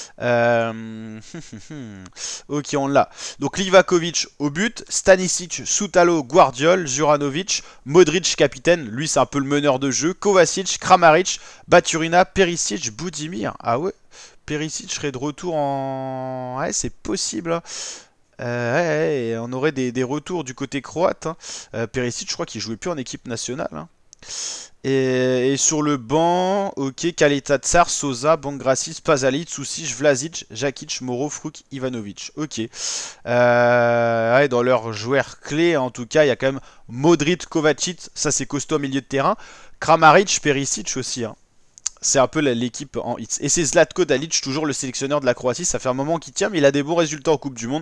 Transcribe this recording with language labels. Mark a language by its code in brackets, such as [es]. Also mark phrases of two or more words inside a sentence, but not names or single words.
[fr] Ok, on l'a. Donc Livakovic au but, Stanisic, Soutalo, Guardiol, Juranovic, Modric capitaine, lui c'est un peu le meneur de jeu, Kovacic, Kramaric, Baturina, Perisic, Budimir. Ah ouais, Perisic serait de retour en... Ouais, c'est possible. Ouais, on aurait des retours du côté croate. Perisic, je crois qu'il jouait plus en équipe nationale. Et sur le banc, ok, Kaleta Tsar, Sosa, Bangrasis, Pasalic, Susic, Vlasic, Jakic, Moro, Fruk, Ivanovic. Ok. Ouais, dans leurs joueurs clés, en tout cas, il y a quand même Modric, Kovacic, ça c'est costaud au milieu de terrain. Kramaric, Perisic aussi. C'est un peu l'équipe en hits. Et c'est Zlatko Dalic, toujours le sélectionneur de la Croatie. Ça fait un moment qu'il tient, mais il a des bons résultats en Coupe du Monde.